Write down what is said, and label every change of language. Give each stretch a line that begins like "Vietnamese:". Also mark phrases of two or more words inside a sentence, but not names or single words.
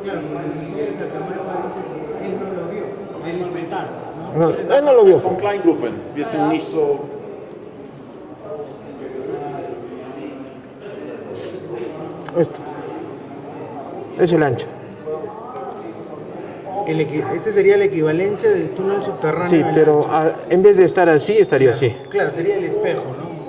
Spanish: Miguel Santamaría dice que él no lo vio, él lo inventaron, ¿no? No, él no lo vio.
German: Von Kleingruppen. Wir sind nicht so.
Spanish: Esto. Es el ancho. Este sería la equivalencia del túnel subterráneo. Sí, pero en vez de estar así, estaría así. Claro, sería el espejo, ¿no?